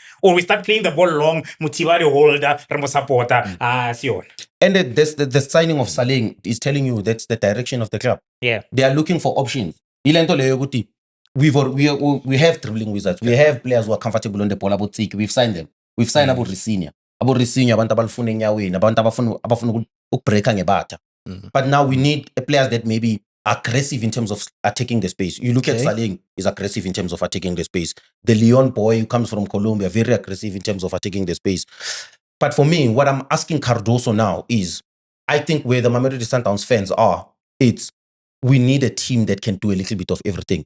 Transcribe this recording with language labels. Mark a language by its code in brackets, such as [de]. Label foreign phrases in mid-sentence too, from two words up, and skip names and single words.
[en] Or we start playing the ball long, Mutibari holder, Ramo supporter, And the signing of Saleng is telling you that's the direction of the club. Yeah, they are looking for options. We have dribbling wizards. We have players who are comfortable on the ball. We've signed them. We've signed about Risinia. [zu] Abantu abafuna enyaweni, abantu abafuna ukubreaka ngebata. [en] But now we need players that maybe aggressive in terms of attacking the space. You look at Saleng, is aggressive in terms of attacking the space. The Leon boy who comes from Colombia, very aggressive in terms of attacking the space. But for me, what I'm asking Cardoso now is, I think where the Mamelodi Sundowns fans are, it's we need a team that can do a little bit of everything.